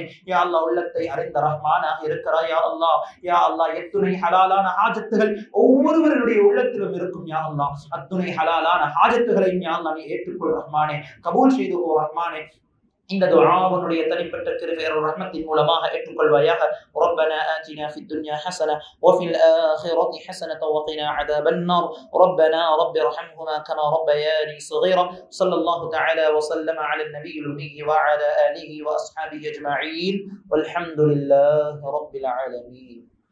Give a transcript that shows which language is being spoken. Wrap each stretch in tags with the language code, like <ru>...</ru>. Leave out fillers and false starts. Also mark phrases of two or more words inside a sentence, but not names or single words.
<ar>يا الله</ar> <ta>உள்ளத்தை அறிந்த ரஹ்மானாக இருக்கிறாய்</ta> <ar>يا الله. يا الله</ar> <ta>எத்துணை ஹலாலான ஹாஜத்துகள் ஒவ்வொருவருடைய உள்ளத்திலும் இருக்கும்</ta> <ar>يا الله.</ar> <ta>அத்துணை ஹலாலான ஹாஜத்துகளை</ta> <ar>يا الله</ar> <ta>நீ ஏற்றுக்கொள் ரஹ்மானே, கபூல் செய்து ஓ ரஹ்மானே. இந்த துஆவுடைய தனிப்பட்ட கிருபையர் ரஹ்மத்தின் மூலமாக ஏற்றுக்கொள்வாயாக.</ta> <ar>ربنا آتنا في الدنيا حسنة وفي الآخرة حسنة وقنا عذاب النار. ربنا رب ارحمهما كما ربياني صغيرا. صلى الله تعالى وسلم على النبي الأمي وعلى آله وأصحابه أجمعين والحمد لله رب العالمين.</ar>